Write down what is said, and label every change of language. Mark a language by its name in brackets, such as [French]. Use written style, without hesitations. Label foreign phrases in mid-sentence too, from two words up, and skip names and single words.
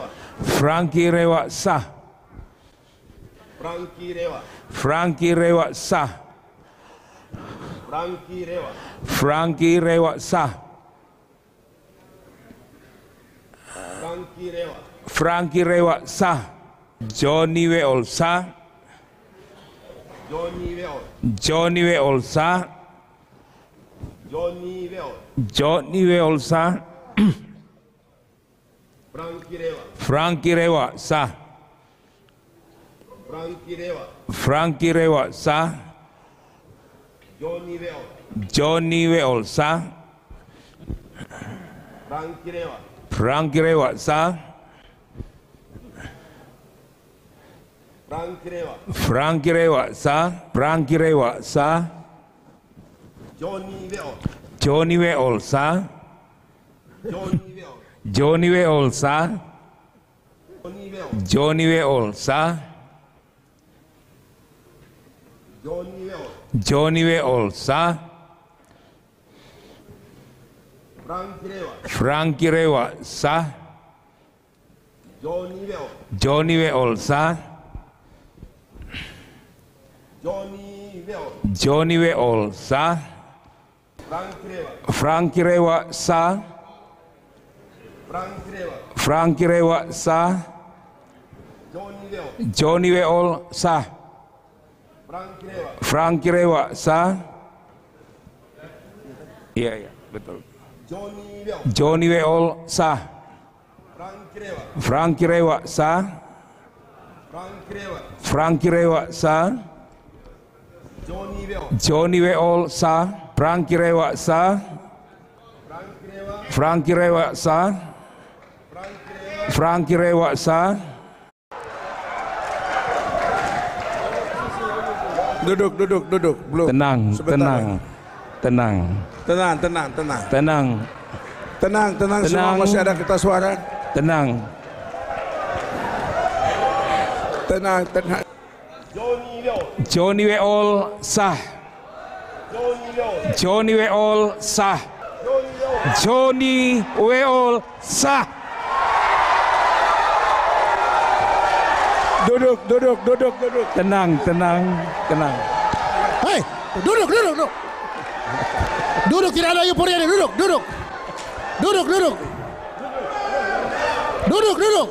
[Indonesian] Franky Rewa sah. Franky Rewa. Franky Rewa sah. Franky Rewa. Franky Rewa sah. Franky Rewa. Franky Rewa sah. Johnny Weol sah. Johnny Weol. Johnny Weol sah. Johnny Weol. Johnny Weol sah. Franky Rewa. Franky Rewa sah. Franky Rewa. Franky Rewa sah. Johnny Weol. Johnny Weol sah. Franky Rewa. Franky Rewa sah. Franky Rewa. Franky Rewa sah. Franky Rewa sah. Johnny Weol. Johnny Weol sah. Johnny Weol. Johnny Weol sah. Johnny Weol. Johnny Weol sah. Johnny Weol. Johnny Weol sah. Franky Rewa. Franky Rewa sah. Johnny Weol. Johnny Weol sah. Johnny Weol. Johnny Weol sah. Franky Rewa. Franky Rewa sah. Franky Rewa. Franky Rewa sah. Johnny Weol. Johnny Weol sah. Franky Rewa. Franky Rewa sah. Iya, betul. Johnny Weol. Johnny Weol sah. Franky Rewa. Franky Rewa sah. Franky Rewa. Franky Rewa sah. Johnny Weol. Johnny Weol sah. Franky Rewa sah. Franky Rewa. Franky Rewa sah. Franky Rewa. Franky Rewa sah. Duduk, duduk, duduk. Belum. Tenang, Sebentar tenang, lagi. tenang, Tenang, tenang, tenang. tenang, Tenang, tenang, semua Tenang. masih ada kertas suara. tenang. Tenang, tenang. Johnny Weol. Johnny Weol sah. Johnny Weol. Johnny Weol sah. Johnny Weol. Johnny Weol sah. Duduk, duduk, duduk, duduk. Tenang, tenang, tenang. Hei, duduk, duduk, duduk. Duduk, tidak ada euforia nih, duduk, duduk. Duduk, duduk. Duduk, duduk.